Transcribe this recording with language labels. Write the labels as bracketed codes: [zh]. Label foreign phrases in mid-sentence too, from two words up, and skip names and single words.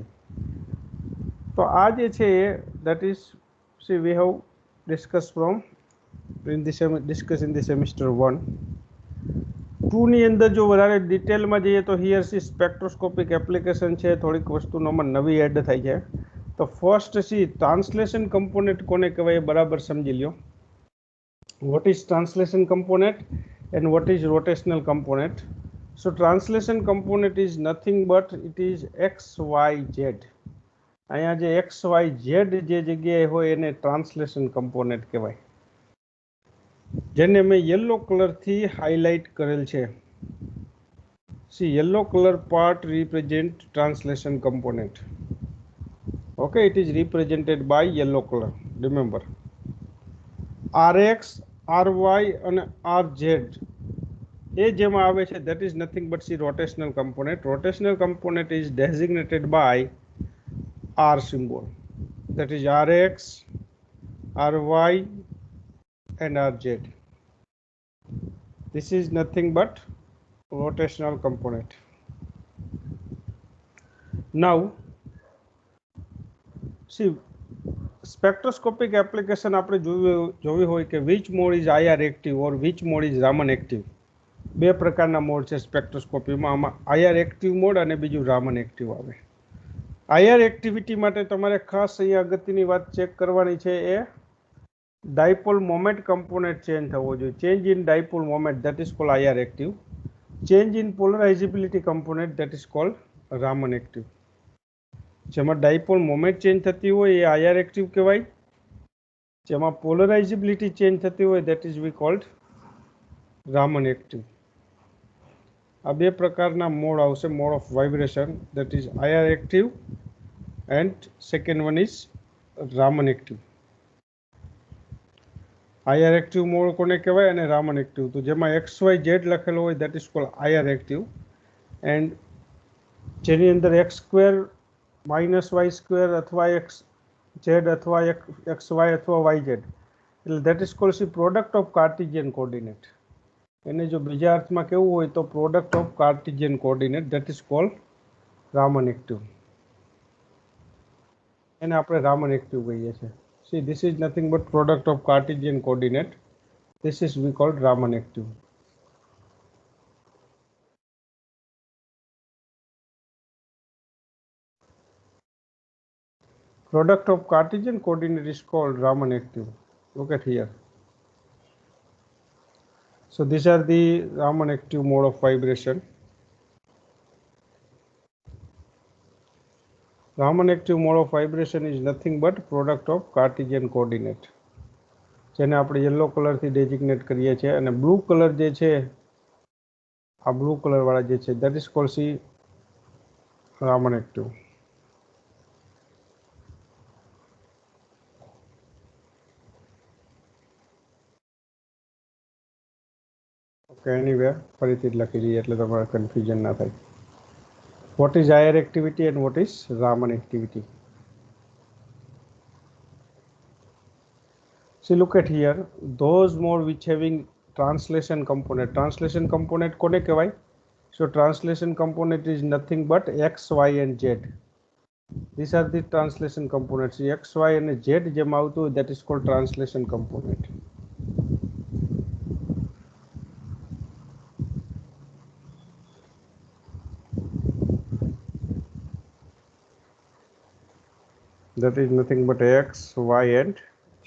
[gu] તો આ જે છે એ [en] that is see we have discuss from discuss in the semester 1. [gu] 2 ની અંદર જો વધારે ડિટેલમાં જઈએ તો [en] here see spectroscopic application [gu] છે, થોડીક વસ્તુનોમાં નવી એડ થઈ છે. તો [en] first see translation component [gu] કોને કહેવાય એ બરાબર સમજી લ્યો. [en] What is translation component and what is rotational component? So translation component is nothing but it is x, y, z. [gu] અહીંયા જે x, y, z જે જગ્યાએ હોય એને [en] translation component [gu] કહેવાય, જેને મેં [en] yellow colorથી [gu] હાઇલાઇટ કરેલ છે. [en] see yellow color part represent translation component. okay, it is represented by yellow color. રિમેમ્બર, Rx, Ry [gu] અને Rz એ જેમાં આવે છે [en] that is nothing but see rotational component. Rotational component is designated by R symbol, that is Rx, Ry and Rz. This is nothing but rotational component. Now see spectroscopic application [gu] આપણે જોવી હોય કે [en] which mode is IR active or which mode is Raman active. [gu] બે પ્રકારના મોડ છે સ્પેક્ટ્રોસ્કોપીમાં. આમાં [en] IR active mode [gu] અને બીજું [en] Raman active [gu] આવે. [en] IR activity [gu] માટે તમારે ખાસ અહીંયા અગત્યની વાત ચેક કરવાની છે એ [en] dipole moment component change [gu] થવો જોઈએ. [en] change in dipole moment, that is called IR active. change in polarizability component, that is called Raman active. [gu] જેમાં [en] dipole moment change [gu] થતી હોય એ [en] IR active [gu] કહેવાય. જેમાં પોલરાઇઝિબિલિટી ચેન્જ થતી હોય [en] that is we called Raman active. [gu] આ બે પ્રકારના મોડ આવશે, [en] mode of vibration, that is IR active and second one is Raman active. IR active મોડ [gu] કોને કહેવાય અને [en] Raman active. [gu] તો જેમાં XYZ લખેલો હોય [en] that is called IR active and [gu] જેની અંદર [en] x square minus y square અથવા x z અથવા x y અથવા y z, એટલે that is called see product of Cartesian coordinate. [gu] એને જો બીજા અર્થમાં કેવું હોય તો [en] product of Cartesian coordinate, that is called Raman active. [gu] એને આપણે [en] Raman active [gu] કહીએ છીએ. [en] see this is nothing but product of Cartesian coordinate, this is we called Raman active. Product of Cartesian coordinate is called Raman active. Look at here. So these are the Raman active mode of vibration. Raman active mode of vibration is nothing but product of Cartesian coordinate. [gu] જેને આપણે [en] yellow colorથી [gu] ડેઝિગ્નેટ કરીએ છીએ અને [en] blue color [gu] જે છે આ [en] blue color [gu] વાળા જે છે [en] that is called see Raman active. Okay, anyway, [gu] ફરીથી જ લખી દઈએ એટલે તમારે કન્ફ્યુઝન ના થાય. [en] What is IR activity and what is Raman activity? See, look at here, those mode which having translation component. Translation component [gu] કોને કહેવાય? [en] So translation component is nothing but x, y and z. These are the translation components. X, y and z [gu] જેમ આવતું હોય [en] that is called translation component. That is nothing but x, y and z.